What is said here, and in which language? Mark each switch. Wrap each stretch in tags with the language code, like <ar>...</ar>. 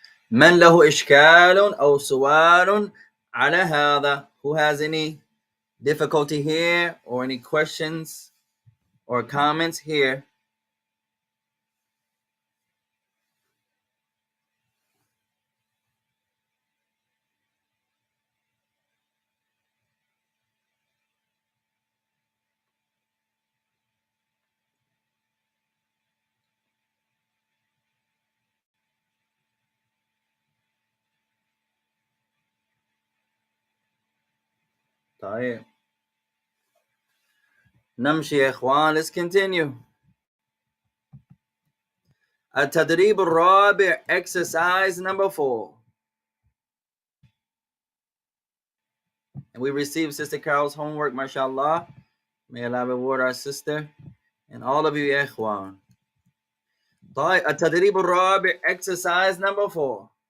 <ar>من له إشكال أو سؤال على هذا?</ar> <en>Who has any difficulty here or any questions or comments here?</en> <ar>طيب نمشي يا إخوان.</ar> <en>Let's continue.</en> <ar>التدريب الرابع,</ar> <en>exercise number 4. And we received Sister Carol's homework, mashallah. May Allah reward our sister and all of you</en> <ar>يا إخوان. طيب التدريب الرابع,</ar> <en>exercise number 4.</en>